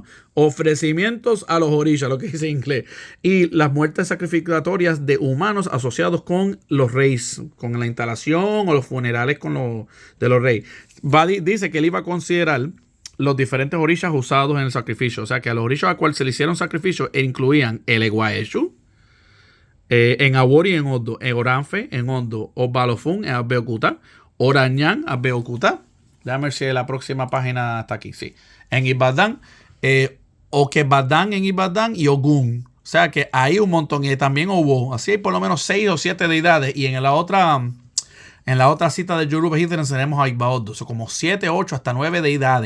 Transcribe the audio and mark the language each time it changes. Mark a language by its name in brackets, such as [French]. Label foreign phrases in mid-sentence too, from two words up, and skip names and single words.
[Spanish] Ofrecimientos a los orishas, lo que dice en inglés. Y las muertes sacrificatorias de humanos asociados con los reyes, con la instalación o los funerales de los reyes. Dice que él iba a considerar los diferentes orishas usados en el sacrificio. O sea, que a los orishas a cual se le hicieron sacrificios incluían el Eguaeshu, en Awori, en Ondo, en Oranfe, en Ondo, Obalofun, en Abeokuta, Orañán, Abeokuta. Déjame ver si la próxima página está aquí. Sí. En Ibadan, Okebadán en Ibadan y Ogun. O sea que hay un montón. Y también hubo, así hay por lo menos 6 o 7 deidades. Y en la otra cita de Yoruba Heathen tenemos a Igbaodo. Son como 7, 8, hasta 9 deidades.